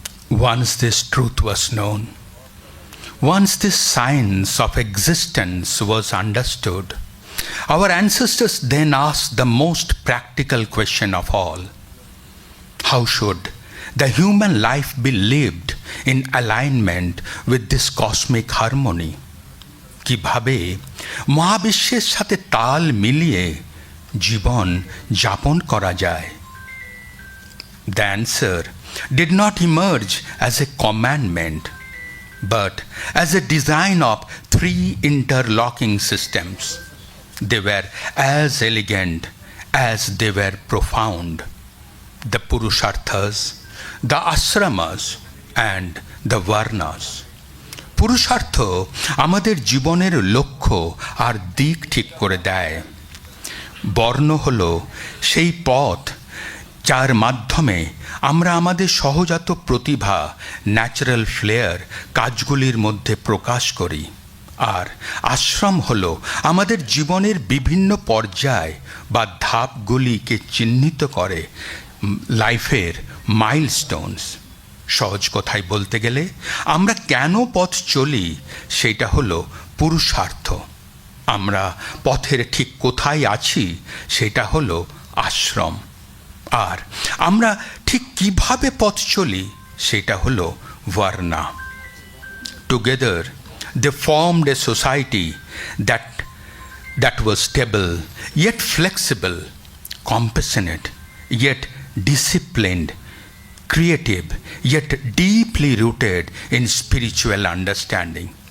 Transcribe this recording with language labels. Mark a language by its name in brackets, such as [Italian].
[English] once this truth was known, once this science of existence was understood, our ancestors then asked the most practical question of all: how should the human life be lived in alignment with this cosmic harmony? [Bangla] কিভাবে মহাবিশ্বের সাথে তাল মিলিয়ে জীবন যাপন করা যায়? [English] The answer did not emerge as a commandment, but as a design of three interlocking systems. They were as elegant as they were profound: the Purusharthas, the Ashramas, and the Varnas. [Bangla] পুরুষার্থ আমাদের জীবনের লক্ষ্য আর দিক ঠিক করে দেয়। বর্ণ হল সেই পথ যার মাধ্যমে আমরা আমাদের সহজাত প্রতিভা, [English] natural flair [Bangla] কাজগুলির মধ্যে প্রকাশ করি। আর আশ্রম হল আমাদের জীবনের বিভিন্ন পর্যায় বা ধাপগুলিকে চিহ্নিত করে, [English] লাইফের মাইলস্টোনস। [Bangla] সহজ কথায় বলতে গেলে আমরা কেন পথ চলি সেটা হলো পুরুষার্থ। আমরা পথের ঠিক কোথায় আছি সেটা হলো আশ্রম। আর আমরা ঠিক কিভাবে পথ চলি সেটা হলো Verna. [English] Together they formed a society that was stable, yet flexible, compassionate, yet disciplined, creative, yet deeply rooted in spiritual understanding.